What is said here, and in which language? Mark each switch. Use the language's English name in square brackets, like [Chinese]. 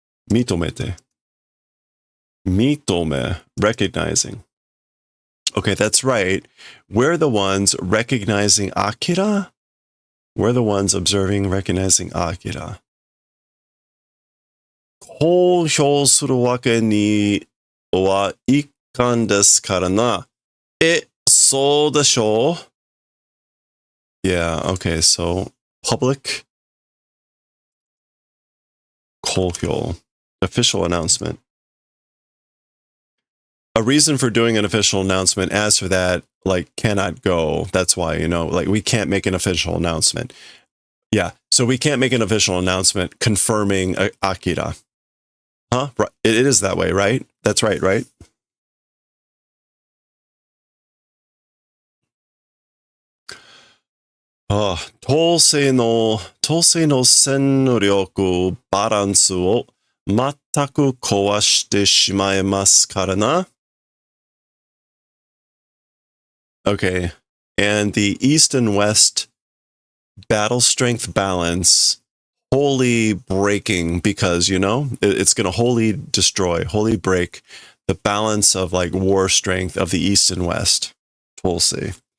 [English] 認めて.Mitome, recognizing. Okay, that's right. We're the ones recognizing Akira. We're the ones observing, recognizing Akira. [Japanese] 公表するわけにはいかんですからな。そうでしょう? [English] Yeah, okay, so public 公表, official announcement. A reason for doing an official announcement, as for that, like, cannot go. That's why, like, we can't make an official announcement. Yeah, so we can't make an official announcement confirming Akira. Huh? It is that way, right? That's right, right? [Japanese] Oh, 統制の戦力バランスを全く壊してしまいますからな。 [English] Okay, and the East and West battle strength balance wholly breaking because, it's going to wholly destroy, wholly break the balance of like war strength of the East and West. Tulsi.